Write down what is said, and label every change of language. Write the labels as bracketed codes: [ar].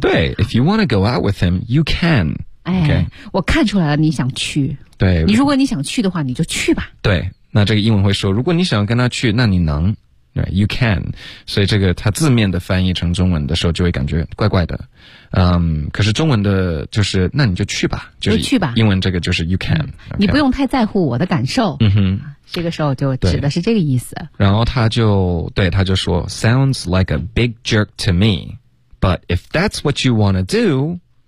[en] 对， if you want to go out with him, you can, [zh] 我看出来了你想去。对，你如果你想去的话你就去吧。对，那这个英文会说如果你想跟他去那你能 [en] Right, you can. [zh] 所以这个它字面的翻译成中文的时候就会感觉怪怪的。可是中文的就是那你就去吧，就是去吧。英文这个就是 [en] you can.、 [zh] 你不用太在乎我的感受。嗯哼。这个时候就指的是这个意思。然后他就对他就说 [en] ，Sounds like a big jerk to me, but if that's what you want to do.